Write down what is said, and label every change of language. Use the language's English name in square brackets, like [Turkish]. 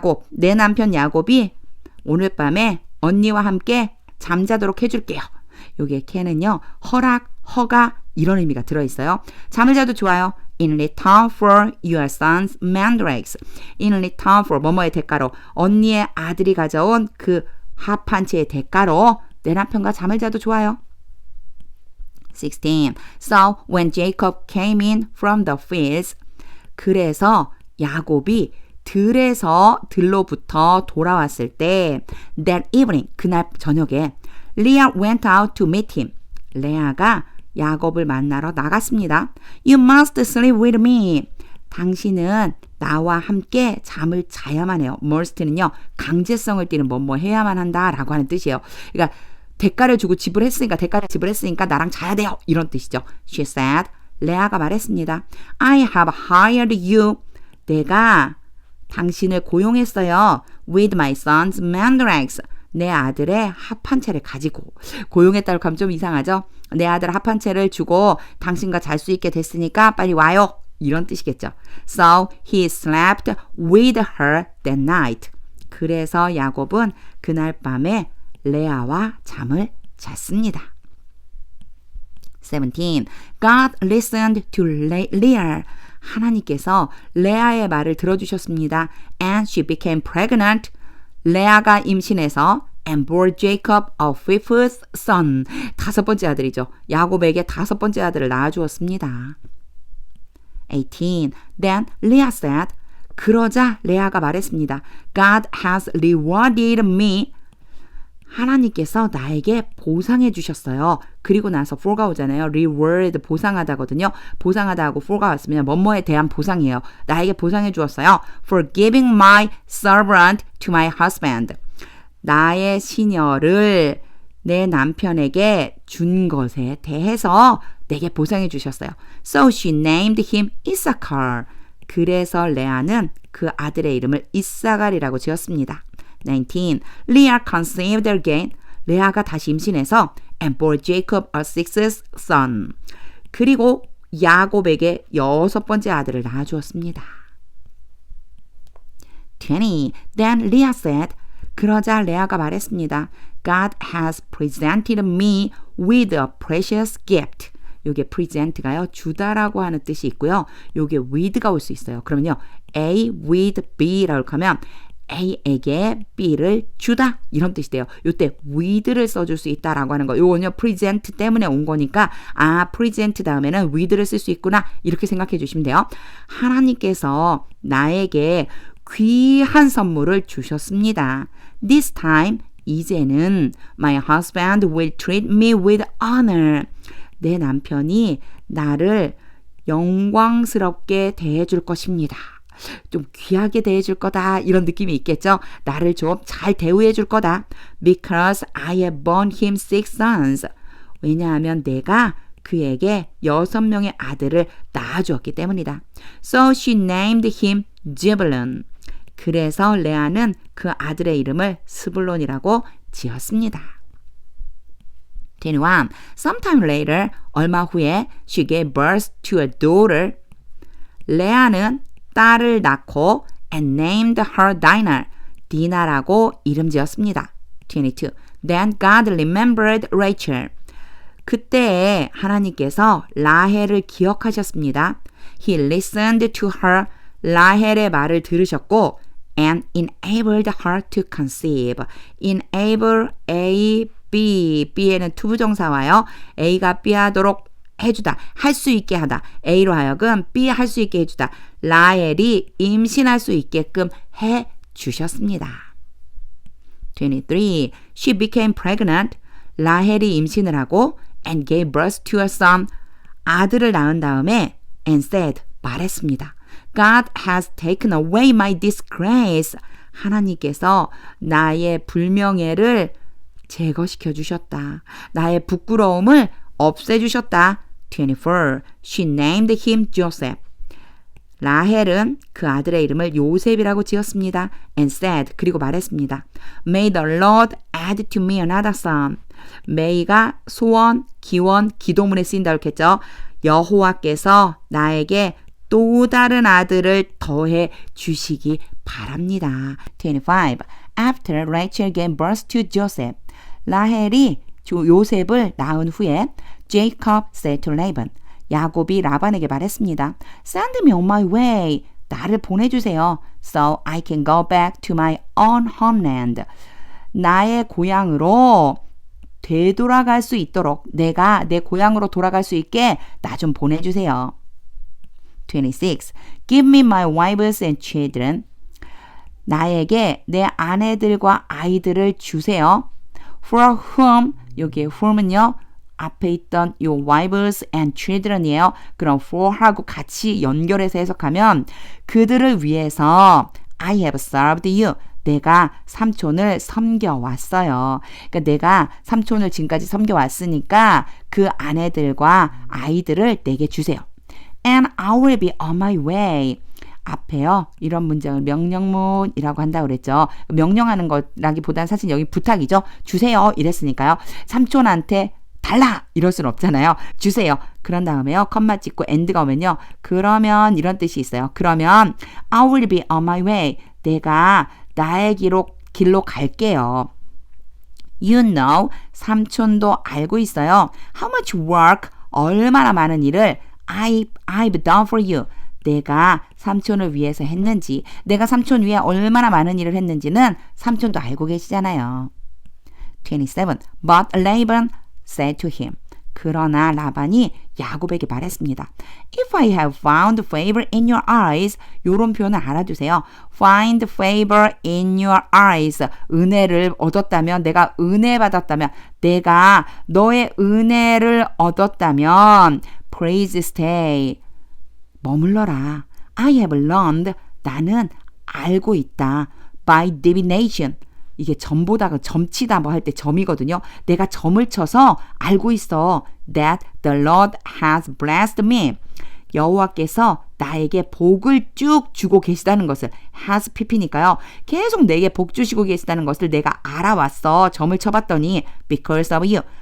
[Korean] 내 남편 야곱이 오늘 밤에 언니와 함께 잠자도록 해줄게요. 요게 can은요. 허가 이런 의미가 들어있어요. 잠을 자도 좋아요. [English] In return for your son's mandrakes. In return for [Korean] 뭐뭐의 대가로 언니의 아들이 가져온 그 합판체의 대가로 내 남편과 잠을 자도 좋아요. 16. [English] So when Jacob came in from the fields, [Korean] 그래서 야곱이 들로부터 돌아왔을 때 [English] that evening, [Korean] 그날 저녁에 [English] Leah went out to meet him. [Korean] 레아가 야곱을 만나러 나갔습니다. [English] You must sleep with me. [Korean] 당신은 나와 함께 잠을 자야만 해요. must는요. 강제성을 띠는 뭐뭐 해야만 한다라고 하는 뜻이에요. 그러니까 대가를 지불했으니까 나랑 자야 돼요. 이런 뜻이죠. [English] She said. [Korean] 레아가 말했습니다. [English] I have hired you. [Korean] 내가 당신을 고용했어요. [English] With my son's mandrakes. [Korean] 내 아들의 합판체를 가지고. 고용했다고 하면 좀 이상하죠? 내 아들 합판체를 주고 당신과 잘 수 있게 됐으니까 빨리 와요. 이런 뜻이겠죠. [English] So he slept with her that night. [Korean] 그래서 야곱은 그날 밤에 레아와 잠을 잤습니다. [English] 17. God listened to Leah. [Korean] 하나님께서 레아의 말을 들어주셨습니다. [English] And she became pregnant. [Korean] 레아가 임신해서 [English] and bore Jacob a fifth son. [Korean] 5번째 아들이죠. 야곱에게 5번째 아들을 낳아주었습니다. [English] 18. Then Leah said. [Korean] 그러자 레아가 말했습니다. [English] God has rewarded me. [Korean] 하나님께서 나에게 보상해 주셨어요. 그리고 나서 for가 오잖아요. reward 보상하다거든요. 보상하다하고 for가 왔으면 뭐뭐에 대한 보상이에요. 나에게 보상해 주었어요. [English] For giving my servant to my husband. [Korean] 나의 시녀를 내 남편에게 준 것에 대해서 내게 보상해 주셨어요. [English] So she named him Issachar. [Korean] 그래서 레아는 그 아들의 이름을 이사갈이라고 지었습니다. [English] 19. Leah conceived again. [Korean] 레아가 다시 임신해서 [English] and bore Jacob a sixth son. [Korean] 그리고 야곱에게 6번째 아들을 낳아주었습니다. [English] 20. Then Leah said. [Korean] 그러자 레아가 말했습니다. [English] God has presented me with a precious gift. [Korean] 요게 present가요. 주다라고 하는 뜻이 있고요. 요게 with가 올 수 있어요. 그러면요. A with B라고 하면 A에게 B를 주다 이런 뜻이 돼요. 요때 with를 써줄 수 있다라고 하는 거. 요건요 present 때문에 온 거니까 present 다음에는 with를 쓸 수 있구나 이렇게 생각해 주시면 돼요. 하나님께서 나에게 귀한 선물을 주셨습니다. [English] This time [Korean] 이제는 [English] my husband will treat me with honor. [Korean] 내 남편이 나를 영광스럽게 대해줄 것입니다. 좀 귀하게 대해줄 거다 이런 느낌이 있겠죠. 나를 좀 잘 대우해줄 거다. [English] Because I have borne him 6 sons. [Korean] 왜냐하면 내가 그에게 6명의 아들을 낳아주었기 때문이다. [English] So she named him Zebulun. [Korean] 그래서 레아는 그 아들의 이름을 스불론이라고 지었습니다. 21. [English] Sometime later, [Korean] 얼마 후에 [English] she gave birth to a daughter. [Korean] 레아는 딸을 낳고 [English] and named her Dinah. [Korean] 디나라고 이름 지었습니다. [English] 22. Then God remembered Rachel. [Korean] 그때에 하나님께서 라헬을 기억하셨습니다. [English] He listened to her. [Korean] 라헬의 말을 들으셨고 [English] and enabled her to conceive. enable, A, [Korean] B에는 투부정사 와요. A가 B 하도록 해주다, 할 수 있게 하다. A로 하여금 B 할 수 있게 해주다. 라헬이 임신할 수 있게끔 해 주셨습니다. [English] 23. She became pregnant. [Korean] 라헬이 임신을 하고 [English] and gave birth to a son. [Korean] 아들을 낳은 다음에 [English] and said, [Korean] 말했습니다. [English] God has taken away my disgrace. [Korean] 하나님께서 나의 불명예를 제거시켜 주셨다. 나의 부끄러움을 없애주셨다. [English] 24. She named him Joseph. [Korean] 라헬은 그 아들의 이름을 요셉이라고 지었습니다. [English] And said, [Korean] 그리고 말했습니다. [English] May the Lord add to me another son. [Korean] may가 소원, 기원, 기도문에 쓰인다고 했겠죠. 여호와께서 나에게 또 다른 아들을 더해 주시기 바랍니다. 25. [English] After Rachel gave birth to Joseph. [Korean] 라헬이 요셉을 낳은 후에 [English] Jacob said to Laban. [Korean] 야곱이 라반에게 말했습니다. [English] Send me on my way. [Korean] 나를 보내주세요. [English] So I can go back to my own homeland. [Korean] 나의 고향으로 되돌아갈 수 있도록 내가 내 고향으로 돌아갈 수 있게 나 좀 보내주세요. 26. [English] Give me my wives and children. [Korean] 나에게 내 아내들과 아이들을 주세요. [English] For whom, [Korean] 여기에 whom은요, 앞에 있던 요 wives and children이에요. 그럼 for하고 같이 연결해서 해석하면 그들을 위해서 [English] I have served you. [Korean] 내가 삼촌을 섬겨왔어요. 그러니까 내가 삼촌을 지금까지 섬겨왔으니까 그 아내들과 아이들을 내게 주세요. [English] And I will be on my way. [Korean] 앞에요. 이런 문장을 명령문이라고 한다고 그랬죠. 명령하는 거라기보다는 사실 여기 부탁이죠. 주세요. 이랬으니까요. 삼촌한테 달라! 이럴 수는 없잖아요. 주세요. 그런 다음에요. 컴마 찍고 end가 오면요. 그러면 이런 뜻이 있어요. 그러면 [English] I will be on my way. [Korean] 내가 나의 길로 갈게요. [English] You know, [Korean] 삼촌도 알고 있어요. [English] How much work, [Korean] 얼마나 많은 일을 [English] I've done for you. [Korean] 내가 삼촌을 위해서 했는지, 내가 삼촌 위해 얼마나 많은 일을 했는지는 삼촌도 알고 계시잖아요. [English] 27. But Laban said to him. [Korean] 그러나 라반이 야곱에게 말했습니다. [English] If I have found favor in your eyes, [Korean] 요런 표현을 알아두세요. [English] Find favor in your eyes. [Korean] 은혜를 얻었다면, 내가 은혜 받았다면, 내가 너의 은혜를 얻었다면, [English] please stay. [Korean] 머물러라. [English] I have learned. [Korean] 나는 알고 있다. [English] By divination. [Korean] 이게 점보다가 점치다 뭐 할 때 점이거든요. 내가 점을 쳐서 알고 있어. [English] That the Lord has blessed me. [Korean] 여호와께서 나에게 복을 쭉 주고 계시다는 것을 has pp니까요. 계속 내게 복 주시고 계시다는 것을 내가 알아왔어. 점을 쳐봤더니 [English] because of you.